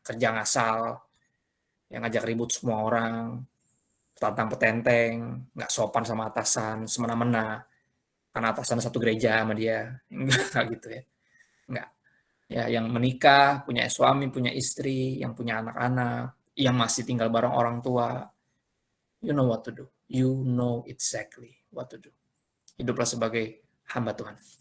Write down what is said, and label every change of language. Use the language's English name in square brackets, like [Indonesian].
[Indonesian] Kerja ngasal, yang ngajak ribut semua orang, tantang petenteng, nggak sopan sama atasan, semena-mena, karena atasan satu gereja sama dia. Enggak gitu ya. Enggak. Ya, yang menikah, punya suami, punya istri, yang punya anak-anak, yang masih tinggal bareng orang tua. [English] You know what to do. You know exactly what to do. [Indonesian] Hiduplah sebagai hamba Tuhan.